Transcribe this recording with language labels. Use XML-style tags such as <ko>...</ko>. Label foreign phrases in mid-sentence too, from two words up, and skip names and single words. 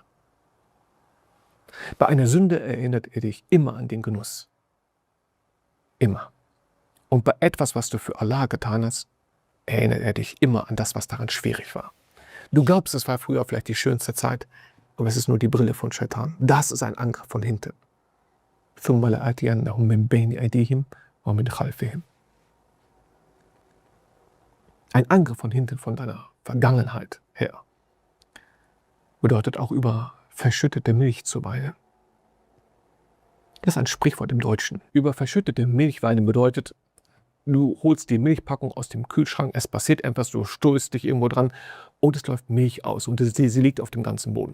<de>Bei einer Sünde erinnert er dich immer an den Genuss. Immer. Und bei etwas, was du für Allah getan hast, erinnert er dich immer an das, was daran schwierig war. Du glaubst, es war früher vielleicht die schönste Zeit, aber es ist nur die Brille von Shaitan. Das ist ein Angriff von hinten.</de> <ar>ثُمَّ لَآتِيَنَّهُم مِّن بَيْنِ أَيْدِيهِمْ وَمِنْ خَلْفِهِمْ.</ar> <de>Ein Angriff von hinten von deiner Vergangenheit her bedeutet auch über verschüttete Milch zu weinen. Das ist ein Sprichwort im Deutschen. Über verschüttete Milch weinen bedeutet, du holst die Milchpackung aus dem Kühlschrank, es passiert etwas, du stößt dich irgendwo dran und es läuft Milch aus und sie liegt auf dem ganzen Boden.</de>